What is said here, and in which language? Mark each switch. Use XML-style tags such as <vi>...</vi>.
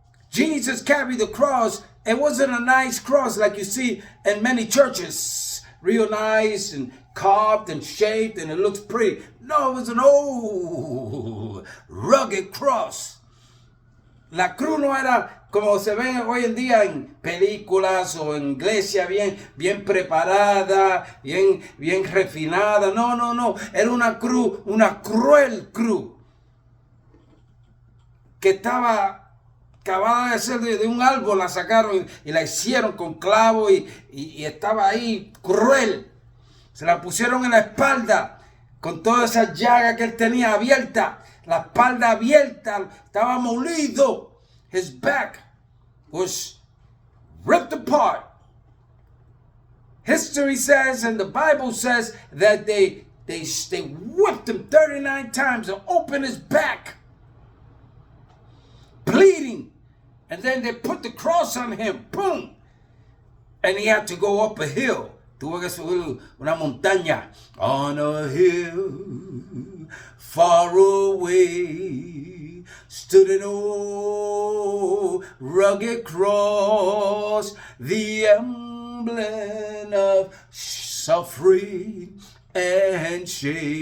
<en>Jesus carried the cross. It wasn't a nice cross like you see in many churches. Real nice and carved and shaped and it looks pretty. No, it was an old rugged cross.</en> <es>La cruz no era como se ve hoy en día en películas o en iglesia bien preparada, bien refinada. No. Era una cruz, una cruel cruz que estaba acabada de ser de un árbol. La sacaron y la hicieron con clavo y estaba ahí cruel. Se la pusieron en la espalda con todas esas llagas que él tenía abiertas. La espalda abierta, estaba molido.</es> <en>His back was ripped apart. History says and the Bible says that they whipped him 39 times and opened his back, bleeding. And then they put the cross on him. Boom. And he had to go up a hill.</en> <es>Tuvo que subir una montaña.</es> <en>On a hill far away stood an old rugged cross, the emblem of suffering and shame.</en>